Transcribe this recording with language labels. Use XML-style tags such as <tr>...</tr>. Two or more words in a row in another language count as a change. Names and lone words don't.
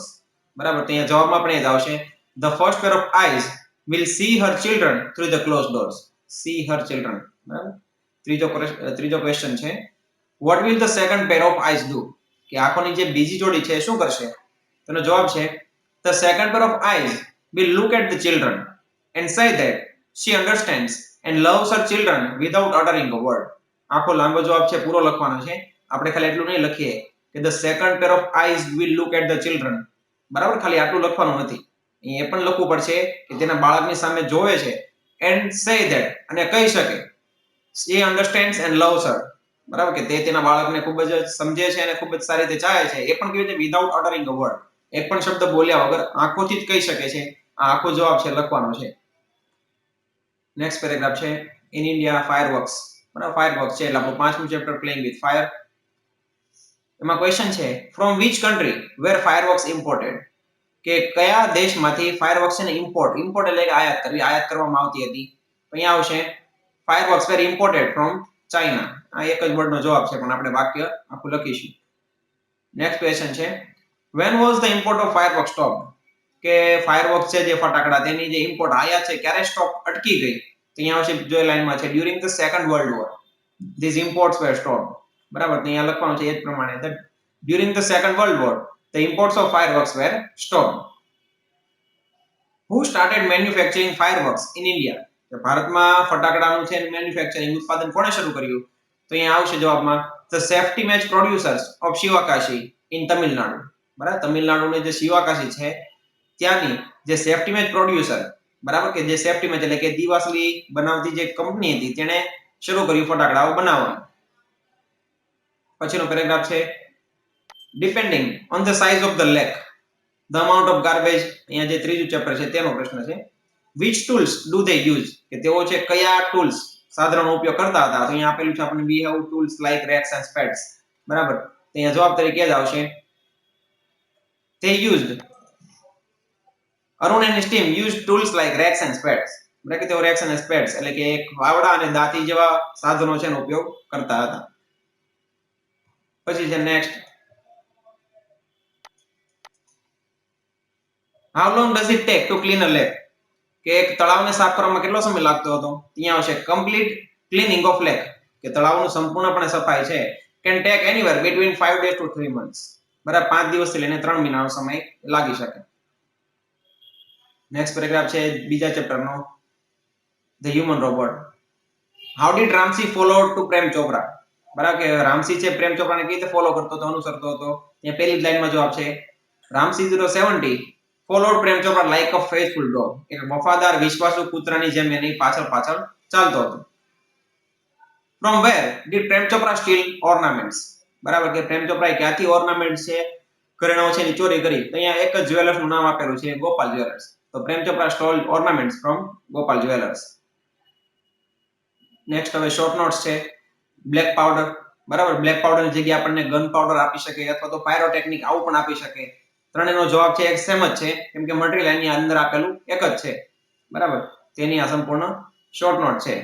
<gu>બરાબર, તો અહીંયા જવાબમાં પણ એ જ આવશે,</gu> <en>the first pair of eyes will see her children through the closed doors. see her children. બરાબર.</en> <gu>ત્રીજો ક્વેશ્ચન છે,</gu> <en>what will the second pair of eyes do.</en> <gu>કે આંખોની જે બીજી જોડી છે શું કરશે. તેનો જવાબ છે,</gu> <en>the second pair of eyes will look at the children and say that she understands and loves her children without uttering a word.</en> <gu>આખો લાંબો જવાબ છે, પૂરો લખવાનો છે. આપણે ખાલી એટલું નહીં લખીએ કે</gu> <en>the second pair of eyes will look at the children.</en> <gu>બરાબર, ખાલી આટલું લખવાનું નથી. એ પણ લખવું પડશે કે તેના બાળકની સામે જોવે છે,</gu> <en>and say that,</en> <gu>અને કહી શકે,</gu> <en>she understands and loves her.</en> <gu>બરાબર, કે તે તેના બાળકને ખૂબ જ સમજે છે અને ખૂબ જ સારી રીતે ચાહે છે. એ પણ કેવી રીતે,</gu> <en>without uttering a word.</en> <gu>એક પણ શબ્દ બોલ્યા વગર આંખોથી જ કહી શકે છે. આ આખો જવાબ છે લખવાનો છે.</gu> <en>next paragraph છે, in India fireworks.</en> <gu>બરાબર, ફાયરવર્ક્સ છે એટલે આપણું 5મું ચેપ્ટર પ્લેઇંગ વિથ ફાયર. એમાં ક્વેશ્ચન છે,</gu> <en>from which country were fireworks imported.</en> <gu>કે કયા દેશમાંથી ફાયરવર્ક્સ ને ઇમ્પોર્ટ એટલે કે આયાત કરવામાં આવતી હતી. અહીંયા આવશે,</gu> <en>fireworks were imported from China.</en> <gu>આ એક જ વર્ડનો જવાબ છે, પણ આપણે વાક્ય આખું લખીશું.</gu> <en>next question છે, when was the import of fireworks stopped.</en> <gu>કે ફાયરવર્ક્સ છે જે ફટાકડા, તેની જે ઇમ્પોર્ટ આયાત છે ક્યારે સ્ટોપ અટકી ગઈ. તો અહીંયા આવશે, જો લાઈનમાં છે,</gu> <en>during the second world war these imports were stopped.</en> <gu>બરાબર, તો અહીંયા લખવાનું છે એ જ પ્રમાણે,</gu> <en>that during the second world war the imports of fireworks were stopped. who started manufacturing fireworks in India.</en> <gu>કે ભારતમાં ફટાકડાનું છે મેન્યુફેક્ચરિંગ, ઉત્પાદન કોણે શરૂ કર્યું. તો અહીંયા આવશે જવાબમાં,</gu> <en>the safety match producers of Shivakashi in Tamil Nadu.</en> <gu>બરાબર, તમિલનાડુની જે શિવાકાશી છે ત્યાંની જે</gu> <en>safety match producer,</en> <gu>બરાબર, કે જે</gu> <en>safety match</en> <gu>એટલે કે દીવાસળી બનાવતી જે કંપની હતી તેણે શરૂ કર્યું ફટાકડાઓ બનાવવાનું. પછીનો પેરેગ્રાફ છે,</gu> <en>depending on the size of the lake the amount of garbage.</en> <gu>અહીંયા જે ત્રીજું ચેપ્ટર છે તેનો પ્રશ્ન છે,</gu> <en>which tools do they use.</en> <gu>કે તેઓ છે કયા ટૂલ્સ, સાધનોનો ઉપયોગ કરતા હતા. તો અહીંયા આપેલું છે આપણને,</gu> <en>we have tools like racks and spades.</en> <gu>બરાબર, તો અહીંયા જવાબ તરીકે જ આવશે,</gu> <en>they used, અરુણ and team used tools like racks and spades.</en> <gu>બરાબર, કે તેઓ</gu> <en>racks and spades</en> <gu>એટલે કે વાવડા અને દાંતી જેવા સાધનો છે એનો ઉપયોગ કરતા હતા. પછી છે નેક્સ્ટ,</gu> <en>how long does it take to clean a lake.</en> <gu>કે એક તળાવને સાફ કરવામાં કેટલો સમય લાગતો હતો. અહીંયા આવશે,</gu> <en>complete cleaning of lake.</en> <gu>કે તળાવનું સંપૂર્ણપણે સફાઈ છે</gu> <en>can take anywhere between 5 days to 3 months.</en> <gu>બરાબર, 5 દિવસથી લઈને 3 મહિનાનો સમય લાગી શકે.</gu> <en>next paragraph</en> <gu>છે બીજા ચેપ્ટરનો, ધ હ્યુમન રોબોટ.</gu> <en>how did રામસી follow to પ્રેમ ચોપરા.</en> <gu>બરાબર, કે રામસી છે પ્રેમ ચોપરાને કેવી રીતે ફોલો કરતો હતો, અનુસરતો હતો. અહીંયા પહેલી જ લાઈનમાં જવાબ છે, રામસી 070</gu> <en>followed પ્રેમ ચોપરા like a faithful dog.</en> <gu>એક વફાદાર વિશ્વાસુ કૂતરાની જેમ એની પાછળ ચાલતો હતો.</gu> <en>from where did પ્રેમ ચોપરા steal ornaments.</en> <gu>બરાબર, કે પ્રેમ ચોપરાએ ક્યાંથી ઓર્નામેન્ટ છે, ઘરેણાઓ છે એની ચોરી કરી. તો અહીંયા એક જ જ્વેલર્સ નું નામ આપેલું છે, ગોપાલ જ્વેલર્સ.</gu> <en>તો પ્રેમ ચોપરા stole ornaments from ગોપાલ જ્વેલર્સ.</en> <gu>નેક્સ્ટ હવે</gu> <en>short notes</en> <gu>છે,</gu> <en>black powder.</en> <gu>બરાબર, બ્લેક પાવડરની જગ્યાએ આપણને</gu> <en>gun powder</en> <gu>આપી શકે અથવા તો પાયરોટેકનિક આવું પણ આપી શકે. ત્રણેયનો જવાબ છે એક સેમ જ છે, કેમ કે મટીરીયલ એની અંદર આપેલું એક જ છે. બરાબર, તેની આ સંપૂર્ણ</gu> <en>short note</en> <gu>છે.</gu>